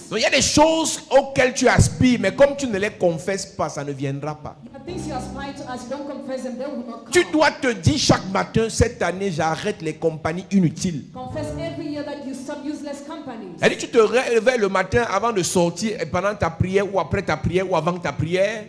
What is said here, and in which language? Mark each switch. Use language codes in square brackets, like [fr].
[fr] Donc il y a des choses auxquelles tu aspires, mais comme tu ne les confesses pas, ça ne viendra pas. [en] The things you aspire to, as you don't confess them, they will not come. [fr] Tu dois te dire chaque matin, cette année, j'arrête les compagnies inutiles. [en] Confess every year that you stop useless companies. [fr] C'est-à-dire, tu te réveilles le matin avant de sortir, et pendant ta prière, ou après ta prière, ou avant ta prière,